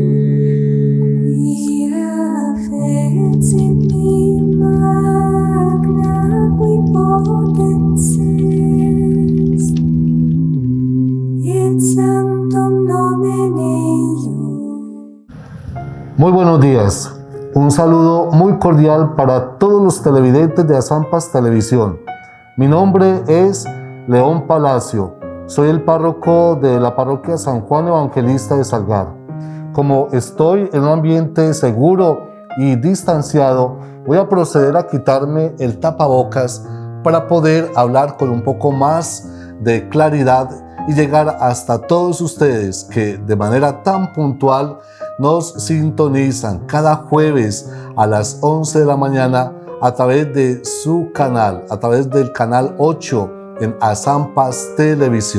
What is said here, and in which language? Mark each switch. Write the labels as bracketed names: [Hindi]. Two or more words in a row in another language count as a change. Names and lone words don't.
[Latin] quia fecit me magna qui potens est, et sanctum nomen eius. [Spanish] Muy buenos días, un saludo muy cordial para todos los televidentes de Asampas Televisión. Mi nombre es León Palacio, soy el párroco de la parroquia San Juan Evangelista de Salgar. Como estoy en un ambiente seguro y distanciado, voy a proceder a quitarme el tapabocas para poder hablar con un poco más de claridad y llegar hasta todos ustedes que de manera tan puntual nos sintonizan cada jueves a las 11 de la mañana a través de su canal, a través del canal 8 en Asampas Televisión.